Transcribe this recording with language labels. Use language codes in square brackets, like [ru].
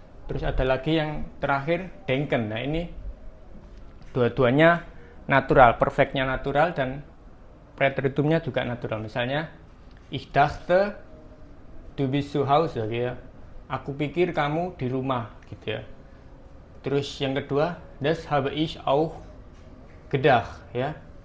[id] Terus ada lagi yang terakhir denken. Nah ini dua-duanya natural, perfectnya natural dan preteritumnya juga natural. Misalnya [de] ich dachte du bist zu Hause [id] gitu ya. Aku pikir kamu di rumah gitu ya. Terus yang kedua, [de] das habe ich auch gedacht ya.